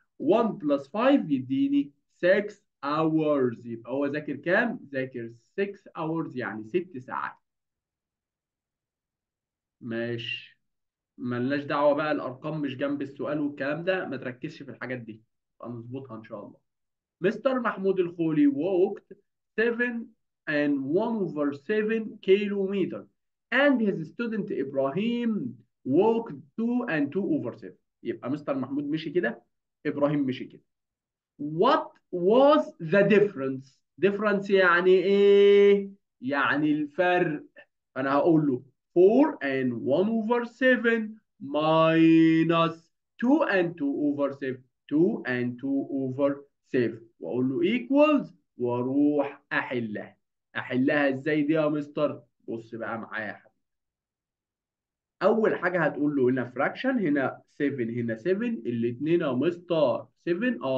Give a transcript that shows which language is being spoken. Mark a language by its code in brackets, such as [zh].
[ar] 1 بلس 5 يديني 6 hours. يبقى هو ذاكر كام؟ ذاكر 6 hours يعني 6 ساعات. ماشي. ملناش دعوة بقى الأرقام مش جنب السؤال والكلام ده، ما تركزش في الحاجات دي، هنظبطها إن شاء الله. [en] Mister Mahmoud Elkholy walked 7 and 1 over 7 kilometer and his student Ibrahim walked 2 and 2 over 7. [ar] يبقى مستر محمود مشي كده، إبراهيم مشي كده. [en] What was the difference؟ [ar] difference يعني إيه؟ يعني الفرق. أنا هقول له [en] 4 and 1 over 7 minus 2 and 2 over 7. 2 and 2 over 7 [ar] وأقول له [en] equals [ar] وأروح أحلها. أحلها إزاي دي يا مستر؟ بص بقى معايا يا حبيبي. أول حاجة هتقول له هنا fraction، هنا 7 هنا 7 الاتنين يا مستر 7.